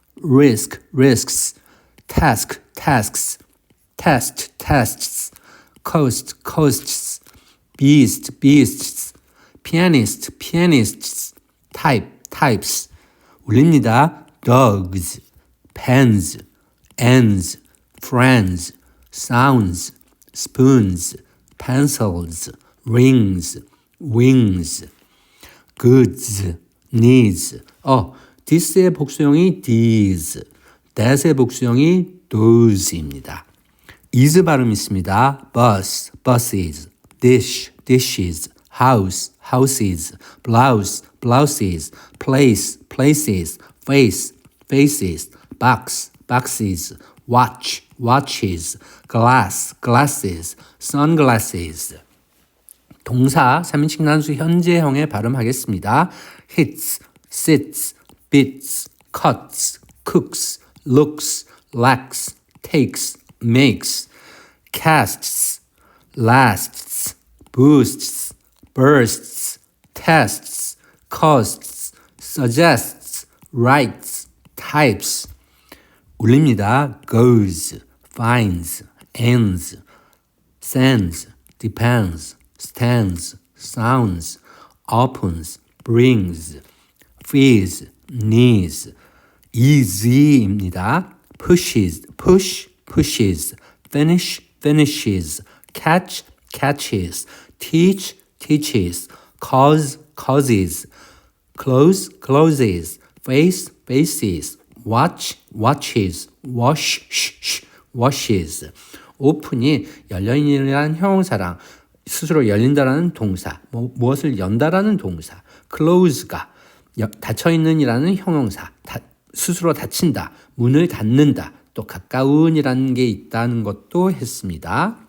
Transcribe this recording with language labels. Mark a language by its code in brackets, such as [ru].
[en] risk, risks, task, tasks, test, tests, coast, coasts, beast, beasts, pianist, pianists, type, types. [ko] 울립니다. [en] dogs, pens, ends, friends, sounds, spoons, pencils, rings, wings, goods, needs. [ko] this의 복수형이 these, that의 복수형이 those입니다. is 발음 있습니다. [en] bus, buses, dish, dishes, house, houses, blouse, blouses, place, places, face, faces, box, boxes, watch, watches, glass, glasses, sunglasses. [ko] 동사 3인칭 단수 현재형의 발음하겠습니다. [en] hits, sits, beats, cuts, cooks, looks, lacks, takes, makes, casts, lasts, boosts, bursts, tests, costs, suggests, writes, types. [ko] 울립니다. [en] goes, finds, ends, sends, depends, stands, sounds, opens, brings, fees, needs. easy입니다. pushes, push, pushes, finish, finishes, catch, catches, teach, teaches, cause, causes, close, closes, face, faces, watch, watches, wash, washes. [ko] open이 열려있는 형용사랑 스스로 열린다라는 동사, 무엇을 연다라는 동사, close가 닫혀있는이라는 형용사, 스스로 닫힌다, 문을 닫는다, 또 가까운이라는 게 있다는 것도 했습니다.